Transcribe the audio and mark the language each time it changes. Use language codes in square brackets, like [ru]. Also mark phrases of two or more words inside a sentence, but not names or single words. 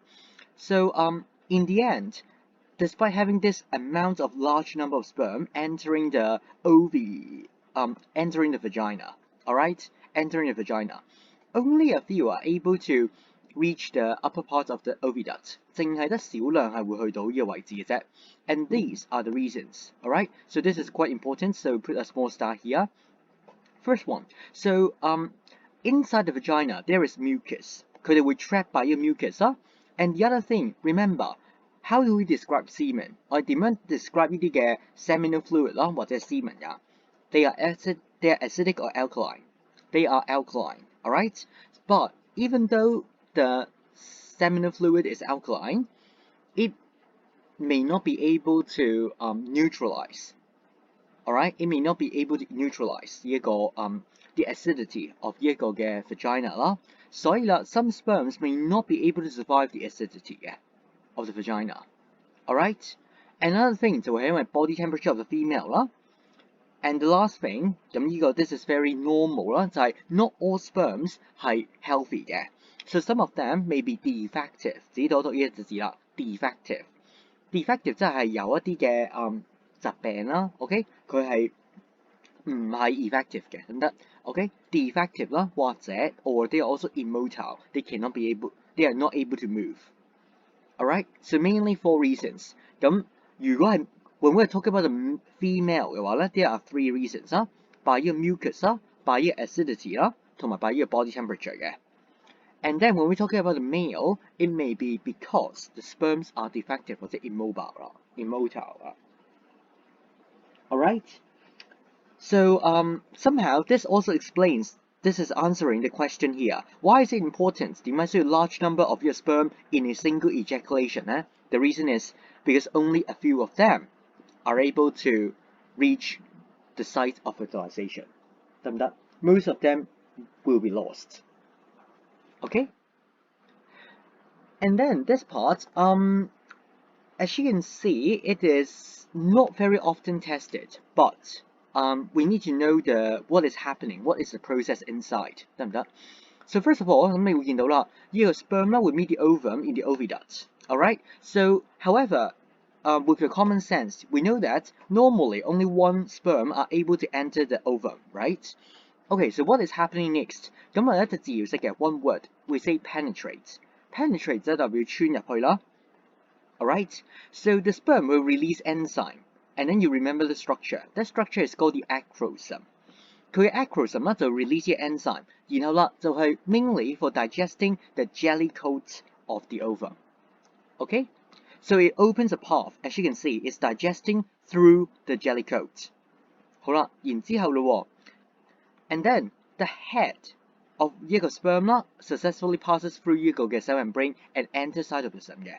[en] So in the end, despite having this amount of large number of sperm entering the entering the vagina, alright, entering the vagina, only a few are able to reach the upper part of the oviduct. [yue] 淨係得少量係會去到呢個位置嘅啫。 [en] And these are the reasons, alright. So this is quite important. So put a small star here. First one. So inside the vagina there is mucus. [yue] 佢哋會 [en] trap by [yue] 呢個 mucus 啦。 [en] And the other thing, remember. How do we describe semen? [yue] 我哋點樣 [en] describe [yue] 呢啲嘅 [en] seminal fluid [yue] 啦，或者 semen 㗎 [en] They are acidic or alkaline. They are alkaline, alright? But even though the seminal fluid is alkaline, it may not be able to neutralize. Alright? It may not be able to neutralize [yue] 呢一個 [en] the acidity of [yue] 呢一個嘅 [en] vagina 啦。 [yue] 所以啦 [en] some sperms may not be able to survive the acidity 嘅。Of the vagina, alright. Another thing [yue] 就係因為 [en] body temperature of the female 啦。And the last thing [yue] 咁呢個 [en] this is very normal [yue] 啦，就係 [en] not all sperms 係 healthy 嘅。So some of them may be defective。 [yue] 自己讀呢一隻字啦 [en] ，defective。defective [yue] 即係有一啲嘅疾病啦 [en] ，OK， [yue] 佢係唔係 [en] effective [yue] 嘅，得唔得 [en] ？OK，defective [yue] 啦，或者 [en] or they are also immotile, they are not able to move. Alright, so mainly 4 reasons. [yue] 咁如果係 [en] when we are talking about the female [yue] 嘅話咧 [en] there are 3 reasons 啦 ，by [yue] 呢個 [en] mucus 啦 ，by [yue] 呢個 [en] acidity [yue] 啦，同埋 [en] by [yue] 呢個 [en] body temperature 嘅。And then when we talking about the male, it may be because the sperms are defective [yue] 或者 immotile 啦。 [en] Alright, so somehow this also explains. This is answering the question here. Why is it important? [yue] 點解需要 [en] large number of your sperm in a single ejaculation 呢？ The reason is because only a few of them are able to reach the site of fertilization. [yue] 得唔得？ [en] Most of them will be lost. Okay? And then this part, as you can see, it is not very often tested, but we need to know what is happening, what is the process inside, [yue] 得唔得? [en] So first of all, [yue] 咁你會見到啦，呢個 sperm 啦會 [en] meet the ovum in the oviduct. Alright? So, however, with your common sense, we know that normally only one sperm are able to enter the ovum, right? Okay, so what is happening next? [yue] 咁我有一隻字要識嘅 [en] one word, we say penetrate. [yue] Penetrate 即係代表穿入去啦。Alright? [en] So the sperm will release enzyme. And then you remember the structure. That structure is called the acrosome. [yue] 佢嘅 [en] acrosome [yue] 啦就 [en] release 啲 enzyme， [yue] 然後啦就係 [en] mainly for digesting the jelly coat of the ovum. Okay? So it opens a path, as you can see, it's digesting through the jelly coat. [yue] 好啦，然之後咯 [en] ，and then the head of [yue] 呢個 [en] sperm 啦 successfully passes through [yue] 呢個嘅 [en] cell membrane and enters cytoplasm 嘅。